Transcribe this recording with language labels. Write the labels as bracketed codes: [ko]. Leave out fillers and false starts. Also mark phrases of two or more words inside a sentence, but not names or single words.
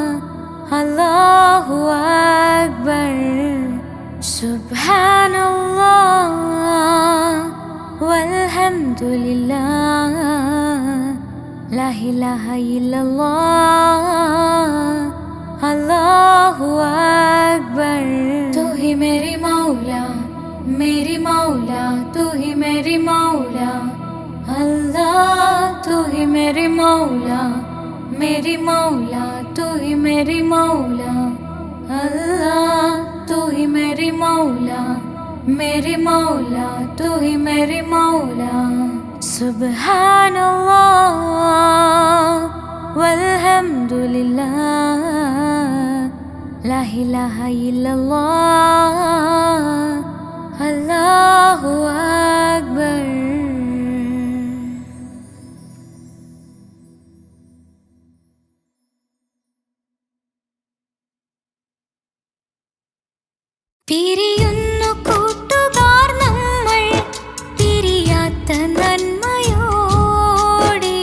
[ar] الله أكبر. سبحان الله والحمد لله. لا إله إلا الله. الله أكبر. [hi] तू ही मेरी मौला मेरी मौला. तू ही मेरी मौला अल्लाह. तू ही मेरी मौला मेरी मौला. तू ही मेरी मौला अल्लाह. तू ही मेरी मौला मेरी मौला. तू ही मेरी मौला. [ar] سبحان الله والحمد لله. لا إله إلا الله. الله أكبر. [ml] പിരിയുന്നു കൂട്ടുകാർ നമ്മൾ പിരിയാത്ത നന്മയോടെ.